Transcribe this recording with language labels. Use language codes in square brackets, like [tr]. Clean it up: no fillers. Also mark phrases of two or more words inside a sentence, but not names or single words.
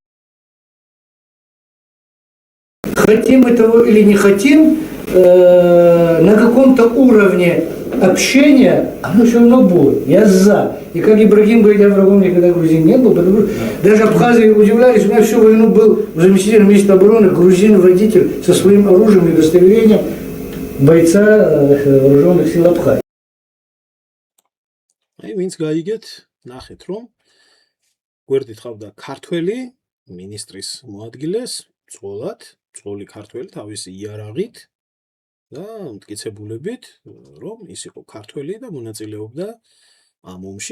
[ru] Хотим этого или не хотим, на каком-то уровне общения оно все равно будет. Я за. И как Ибрагим говорит, я врагом никогда грузин не был, потому что даже абхазы удивлялись, у меня всю войну был заместитель министра обороны, грузин-водитель со своим оружием и удостоверением бойца вооруженных сил Абхазии. [ka] აი ვინც გაიგეთ, ნახეთ რომ გვერდით ხავდა ქართველი მინისტრის მოადგილეს, წოლად, წოლი ქართველი თავისი იარაღით და მტკიცებულებით, რომ ის იყო ქართველი და მონაწილეობდა ამ ომში.